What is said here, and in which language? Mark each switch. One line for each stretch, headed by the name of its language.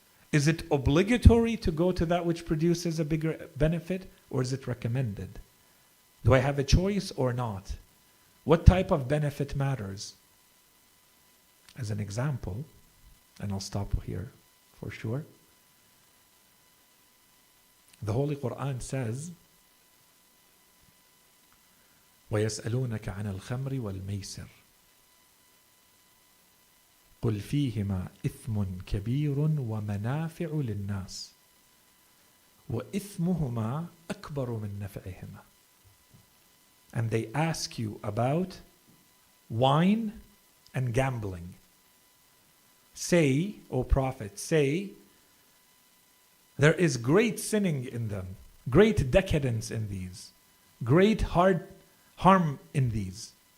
English: Is it obligatory to go to that which produces a bigger benefit, or is it recommended? Do I have a choice or not? What type of benefit matters? As an example, and I'll stop here for sure. The Holy Quran says,
Arabic: وَيَسْأَلُونَكَ عَنَ الْخَمْرِ وَالْمَيْسِرِ قُلْ فِيهِمَا إِثْمٌ كَبِيرٌ وَمَنَافِعُ لِلنَّاسِ وَإِثْمُهُمَا أَكْبَرُ مِنْ نَفْعِهِمَا.
English: And they ask you about wine and gambling. Say, O Prophet, say, there is great sinning in them, great decadence in these, great harm in these.